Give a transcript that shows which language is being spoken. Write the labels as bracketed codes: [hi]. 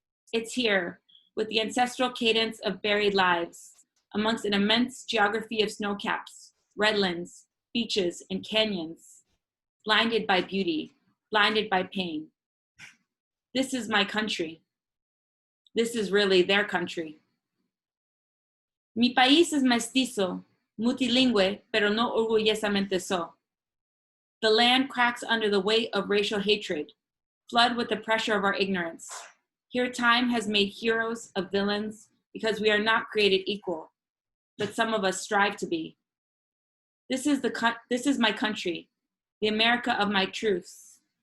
[en] It's here, with the ancestral cadence of buried lives, amongst an immense geography of snowcaps, redlands, beaches, and canyons, blinded by beauty, blinded by pain. This is my country. This is really their country. [es] Mi país es mestizo, multilingüe, pero no orgullosamente so. [en] The land cracks under the weight of racial hatred, flood with the pressure of our ignorance. Here time has made heroes of villains because we are not created equal, but some of us strive to be. This is my country, the America of my truths.